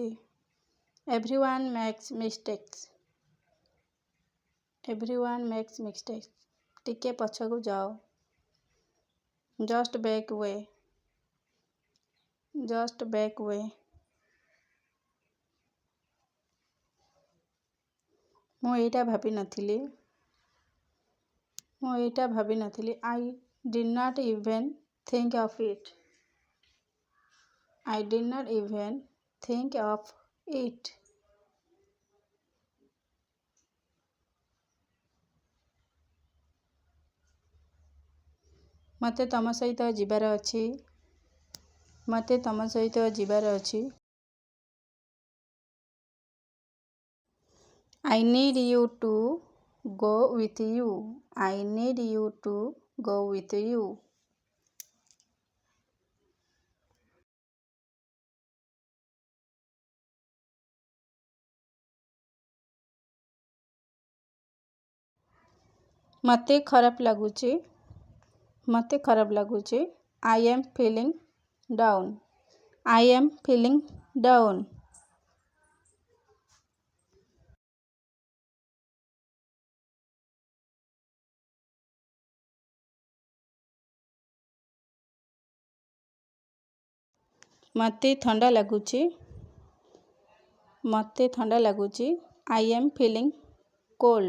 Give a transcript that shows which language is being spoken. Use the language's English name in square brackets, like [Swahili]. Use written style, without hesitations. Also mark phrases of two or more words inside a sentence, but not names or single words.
[English] Everyone makes mistakes. Everyone makes mistakes. [Odia] ଟିକେ ପଛକୁ ଯାଅ. [English] Just back away. Just back away. [Odia] ମୁଁ ଏଇଟା ଭାବିନଥିଲି. ମୁଁ ଏଇଟା ଭାବିନଥିଲି. [English] I did not even think of it. I did not even think of it. [Odia] ମୋତେ ତମ ସହିତ ଯିବାର ଅଛି. ମୋତେ ତମ ସହିତ ଯିବାର ଅଛି. [English] I need you to go with you. I need you to go with you. [Odia] ମୋତେ ଖରାପ ଲାଗୁଛି. ମୋତେ ଖରାପ ଲାଗୁଛି. [English] I am feeling down. I am feeling down. [Odia] ମୋତେ ଥଣ୍ଡା ଲାଗୁଛି. ମୋତେ ଥଣ୍ଡା ଲାଗୁଛି. [English] I am feeling cold.